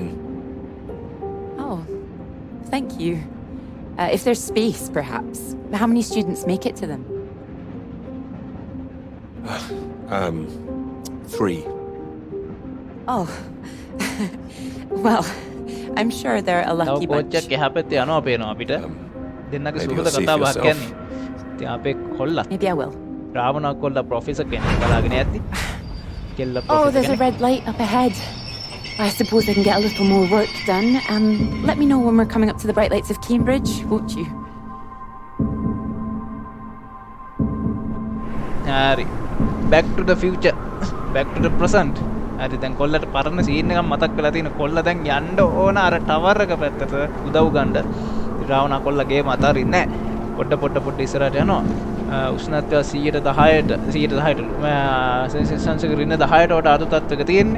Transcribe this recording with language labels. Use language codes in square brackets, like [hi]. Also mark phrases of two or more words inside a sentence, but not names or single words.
[en] Oh, thank you. If there's space, perhaps. How many students make it to them? 3. Oh. Well, I'm sure they're a [si] තව [en] lucky bunch. [si] කෝච්චක් එහා පැත්තේ යනවා පේනවා අපිට. දෙන්නගේ [en] maybe [si] සුහද [en] you'll see for [si] කතාවක් [en] yourself. [si] කියන්නේ. ඉතින් අපේ කොල්ලා [en] Maybe I will. [si] රාවණා කොල්ලා ප්‍රොෆෙසර් කෙනෙක් බලාගෙන යද්දි කෙල්ල [en] Oh, [si] ප්‍රොෆෙසර් [en] there's a [si] කෙනෙක්. [en] red light up ahead. I suppose I can get a little more work done. Let me know when we're coming up to the bright lights of Cambridge, won't you? [si] හරි. [en] back to the future. back to the present. [si] හරි දැන් කොල්ලට පරණ සීන් එකක් මතක් වෙලා තියෙන. කොල්ල දැන් යන්න ඕන අර ටවර් එක පැත්තට උදව් ගන්න. රාවණා කොල්ල ගේම අතාරින්නේ නැහැ. පොඩ ඉස්සරහට යනවා. උෂ්ණත්වය 110ට සෙන්සිටි රින 10ට වඩා අඩු තත්ත්වයක තියෙන්නේ.